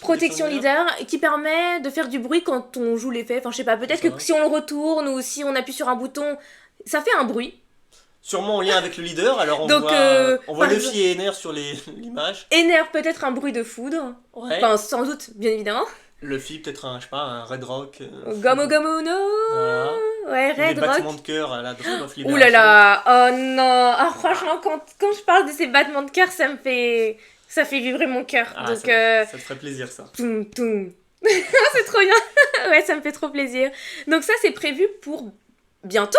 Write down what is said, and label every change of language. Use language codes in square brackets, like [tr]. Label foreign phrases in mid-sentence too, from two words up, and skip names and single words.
[fr] protection leader qui permet de faire du bruit quand on joue l'effet. Enfin je sais pas, peut-être que si on le retourne ou si on appuie sur un bouton, ça fait un bruit. Sûrement en lien avec le leader, alors on voit Luffy et Ener sur l'image. Ener peut-être un bruit de foudre. Ouais. Enfin sans doute, bien évidemment. Luffy peut-être un Red Rock. Gomu Gomu no. Voilà. Ouais, Red Rock. Des battements de cœur à la Dream of Liberation. Ouh là là, oh non. Ah franchement, quand je parle de ces battements de cœur, ça fait vibrer mon cœur. Ah, donc ça te ferait plaisir ça. Toum toum. C'est trop bien. Ouais, ça me fait trop plaisir. Donc ça c'est prévu pour bientôt.